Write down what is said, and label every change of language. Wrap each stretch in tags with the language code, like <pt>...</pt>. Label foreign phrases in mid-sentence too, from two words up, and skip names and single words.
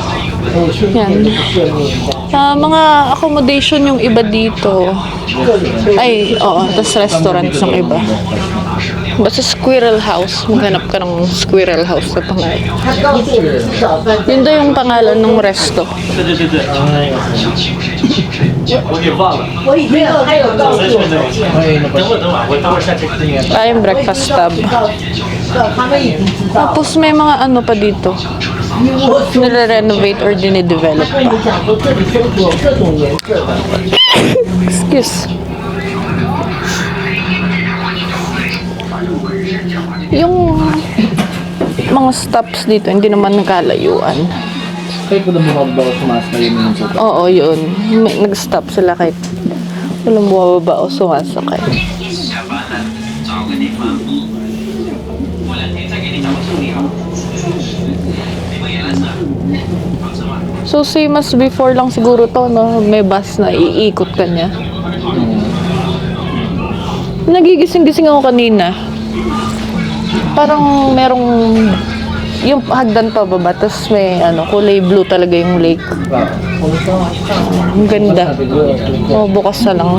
<tl>Yan. Mga accommodation yung iba dito. Ay, oo. Tapos restaurants yung iba. Basta Squirrel House. Maghanap ka ng Squirrel House na pangalan. Yun daw yung pangalan ng resto.</tl> <zh>我给忘了。我已经还有告诉我，等会，我待会儿下去看一眼。</zh> <tl>Yung</tl> <en>breakfast tub.</en> <zh>他们已经知道。</zh> <tl>Tapos may mga ano pa dito. Nire-renovate or dinidevelop</tl> <zh>跟你</zh> <tl>pa.</tl> <zh>讲说这里搜索各种颜色的。</zh> <tl>Excuse. Yung mga stops dito, hindi naman nagkalayuan. Kayo po na bumababa o tumaas na yun yung sopa. Oo, yun. Nag-stop sila kahit walang bumababa o sumasakay. So,</tl> <en>same as before</en> <tl>lang siguro to, no? May bus na iikot ka niya. Nagigising-gising ako kanina. Parang merong yung hagdan pa baba, tapos may kulay blue talaga yung lake. Ang ganda. Oh, bukas na lang.</tl>